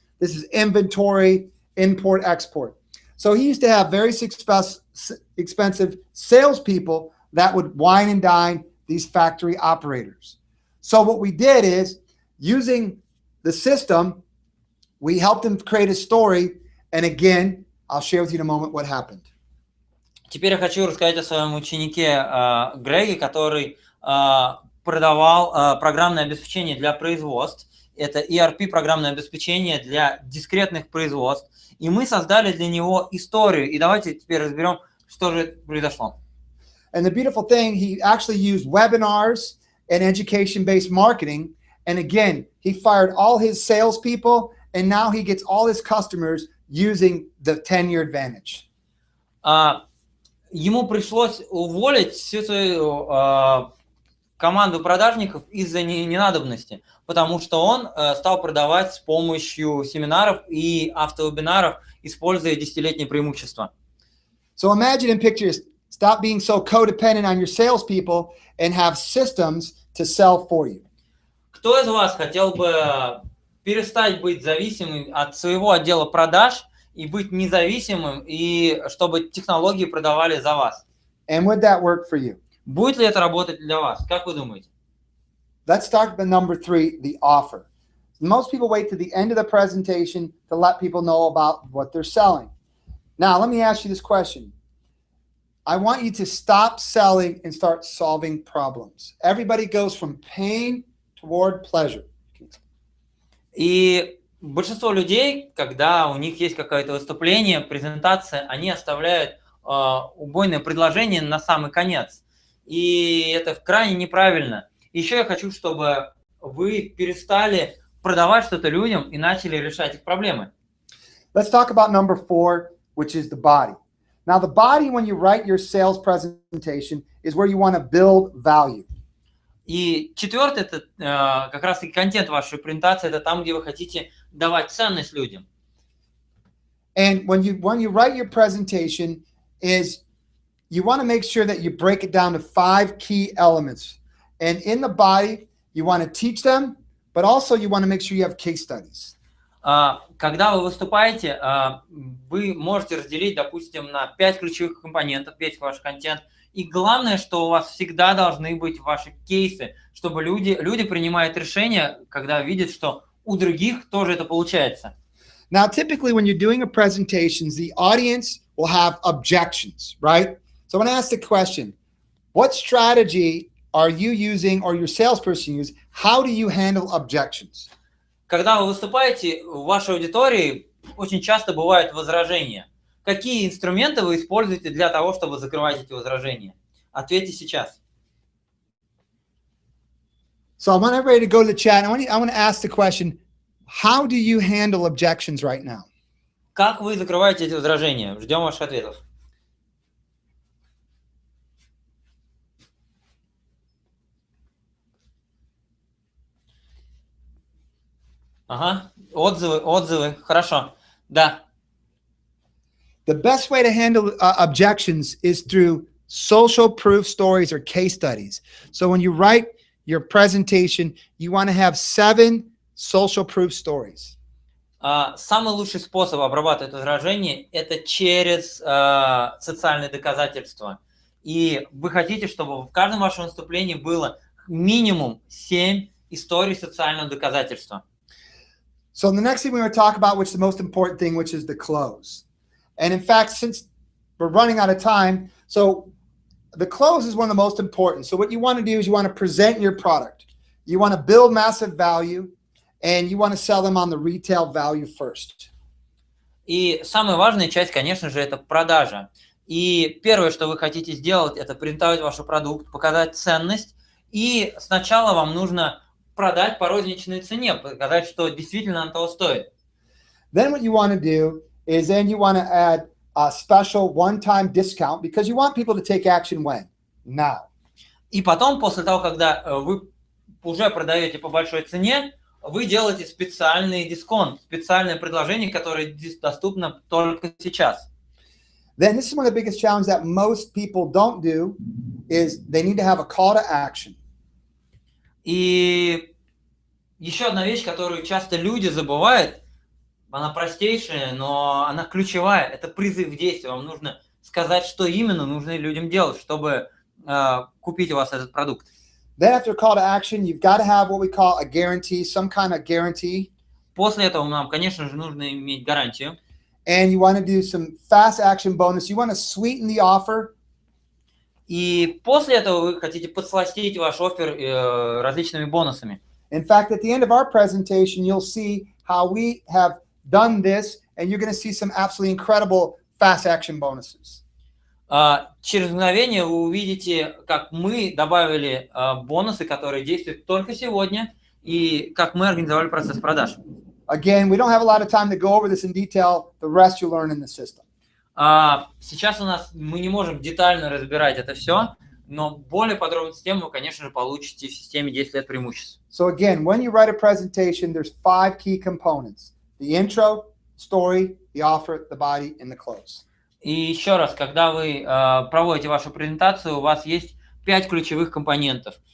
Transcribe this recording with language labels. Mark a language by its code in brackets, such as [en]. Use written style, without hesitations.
[en] This is inventory, import, export. So he used to have very expensive salespeople that would wine and dine these factory operators. So what we did is, using the system, we helped him create a story. And again, I'll share with you in a moment what happened. [ru] Теперь я хочу рассказать о своем ученике Греге, который продавал программное обеспечение для производств. Это ERP программное обеспечение для дискретных производств. И мы создали для него историю. И давайте теперь разберем, что же произошло. [en] And the beautiful thing, he actually used webinars and education-based marketing. And again, he fired all his salespeople, and now he gets all his customers using the 10-year advantage. [ru] Ему пришлось уволить всю свою команду продажников из-за ненадобности, потому что он стал продавать с помощью семинаров и автовебинаров, используя 10-летние преимущества. [en] So imagine and picture, stop being so codependent on your salespeople and have systems to sell for you. [ru] Кто из вас хотел бы перестать быть зависимым от своего отдела продаж и быть независимым, и чтобы технологии продавали за вас? [en] And would that work for you? [ru] Будет ли это работать для вас? Как вы думаете? [en] Let's start with number 3, the offer. Most people wait to the end of the presentation to let people know about what they're selling. Now, let me ask you this question. I want you to stop selling and start solving problems. Everybody goes from pain toward pleasure. [ru] И большинство людей, когда у них есть какое-то выступление, презентация, они оставляют убойное предложение на самый конец. И это крайне неправильно. Еще я хочу, чтобы вы перестали продавать что-то людям и начали решать их проблемы. [en] Let's talk about number 4, which is the body. Now, the body, when you write your sales presentation, is where you want to build value. [ru] И четвертый, это как раз-таки контент вашей презентации, это там, где вы хотите давать ценность людям. [en] And when you write your presentation, is you want to make sure that you break it down to 5 key elements. And in the body, you want to teach them, but also you want to make sure you have case studies. [ru] Когда вы выступаете, вы можете разделить, допустим, на 5 ключевых компонентов, весь ваш контент. И главное, что у вас всегда должны быть ваши кейсы, чтобы люди принимают решения, когда видят, что у других тоже это получается. [en] Now, typically when you're doing a presentation, the audience will have objections, right? So I want to ask the question, what strategy are you using or your salesperson use? How do you handle objections? [ru] Когда вы выступаете, в вашей аудитории очень часто бывают возражения. Какие инструменты вы используете для того, чтобы закрывать эти возражения? Ответьте сейчас. [en] So I want everybody to go to the chat. I want to ask the question, how do you handle objections right now? [ru] Как вы закрываете эти возражения? Ждем ваших ответов. Ага, отзывы, хорошо. Да. [en] The best way to handle objections is through social proof stories or case studies. So when you write your presentation, you want to have 7 social proof stories. [ru] Самый лучший способ обрабатывать возражения – это через социальные доказательства. И вы хотите, чтобы в каждом вашем выступлении было минимум 7 историй социального доказательства. [en] So the next thing we're going to talk about, which is the most important thing, which is the close. And in fact, since we're running out of time, so the close is one of the most important. So what you want to do is you want to present your product. You want to build massive value, and you want to sell them on the retail value first. [ru] И самая важная часть, конечно же, это продажа. И первое, что вы хотите сделать, это презентовать ваш продукт, показать ценность. И сначала вам нужно продать по розничной цене, показать, что действительно она того стоит. [en] Then what you want to do is then you want to add a special one-time discount because you want people to take action when? Now. [ru] И потом, после того, когда вы уже продаете по большой цене, вы делаете специальный дисконт, специальное предложение, которое доступно только сейчас. [en] Then this is one of the biggest challenges that most people don't do is they need to have a call to action. [ru] И еще одна вещь, которую часто люди забывают, она простейшая, но она ключевая, это призыв к действию. Вам нужно сказать, что именно нужно людям делать, чтобы купить у вас этот продукт. [en] Then after a call to action, you've got to have what we call a guarantee, some kind of guarantee. [ru] После этого нам, конечно же, нужно иметь гарантию. [en] And you want to do some fast action bonus. You want to sweeten the offer. [ru] И после этого вы хотите подсластить ваш оффер различными бонусами. [en] In fact, at the end of our presentation, you'll see how we have done this, and you're going to see some absolutely incredible fast action bonuses. [ru] Через мгновение вы увидите, как мы добавили бонусы, которые действуют только сегодня, и как мы организовали процесс продаж. [en] Again, we don't have a lot of time to go over this in detail. The rest you learn in the system. [ru] Сейчас мы не можем детально разбирать это все, но более подробную тему вы, конечно же, получите в системе 10 лет преимуществ. [en] So again, when you write a presentation, there's 5 key components: the intro, story, the offer, the body, and the close. [ru] И еще раз, когда вы проводите вашу презентацию, у вас есть 5 ключевых компонентов.